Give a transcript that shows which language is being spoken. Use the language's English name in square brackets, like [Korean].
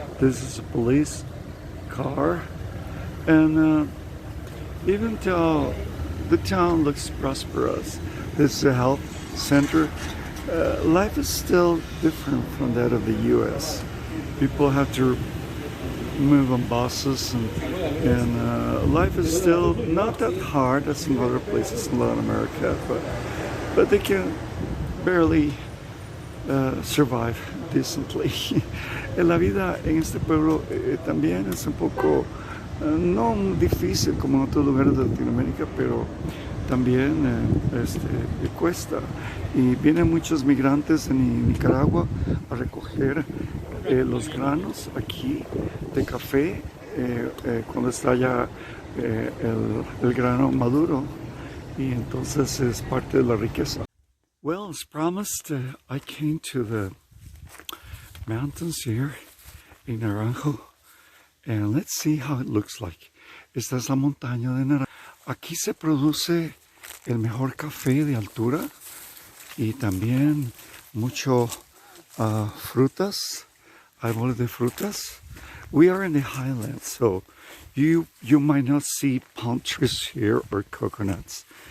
[English] This is a police car, and even though the town looks prosperous, this is a health center, life is still different from that of the U.S. People have to move on buses, and life is still not that hard as in other places in Latin America, but they can barely survive decently. [Spanish] La vida en este pueblo también es un poco no difícil como en otros lugares de Latinoamérica, pero también cuesta. Y vienen muchos migrantes en Nicaragua a recoger los granos aquí de café cuando está ya el grano maduro, y entonces es parte de la riqueza. [English] Well, as promised, I came to the mountains here in Naranjo, and let's see how it looks like. [Spanish] Esta es la montaña de Naranjo. Aquí se produce el mejor café de altura y también mucho frutas, árboles de frutas. [English] We are in the highland, so you might not see palm trees here or coconuts.